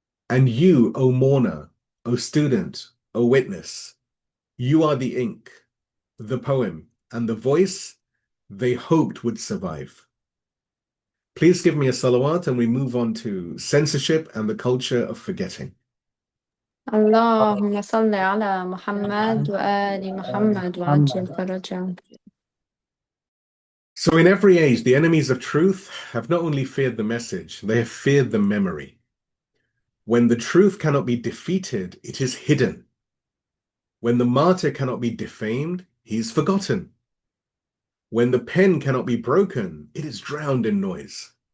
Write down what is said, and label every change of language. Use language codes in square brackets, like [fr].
[en] And you, O mourner, O student, O witness, you are the ink, the poem, and the voice they hoped would survive. Please give me a salawat and we move on to censorship and the culture of forgetting. [ar] اللهم صل على محمد وآل محمد وعجل فرجهم. [en] So in every age, the enemies of truth have not only feared the message, they have feared the memory. When the truth cannot be defeated, it is hidden. When the martyr cannot be defamed, he is forgotten. When the pen cannot be broken, it is drowned in noise.